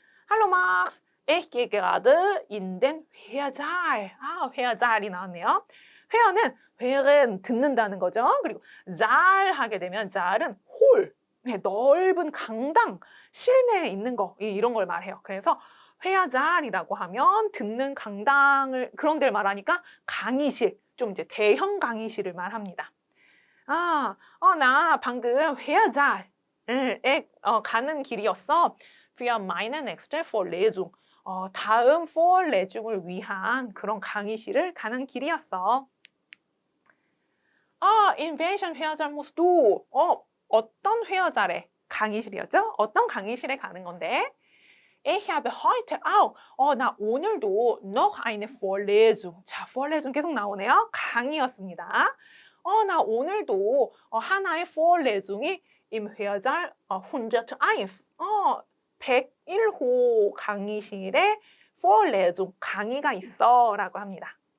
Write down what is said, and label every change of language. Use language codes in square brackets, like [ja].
[de] Hallo Max, ich gehe gerade in den Hörsaal. [ko] Hörsaal이 나왔네요. 회어는 듣는다는 거죠. 그리고 Saal 하게 되면 Saal은 홀, 넓은 강당, 실내에 있는 거 이런 걸 말해요. 그래서 회화잘이라고 하면 듣는 강당을 그런 데를 말하니까 강의실, 좀 이제 대형 강의실을 말합니다. 나 방금 회화잘에 가는 길이었어. [de] für meine nächste Vorlesung. [ko] 다음 Vorlesung을 위한 그런 강의실을 가는 길이었어. [de] in welchen Hörsaal musst du? [ko] 어떤 회화잘에 강의실이었죠? 어떤 강의실에 가는 건데? [de] Ich habe heute auch. [ko] 나 오늘도 [de] noch eine Vorlesung. [ko] 자, Vorlesung 계속 나오네요. 강의였습니다. 나 오늘도 하나의 Vorlesung이 [de] im Hörsaal 101. [ko] 101호 강의실에 Vorlesung, 강의가 있어 라고 합니다.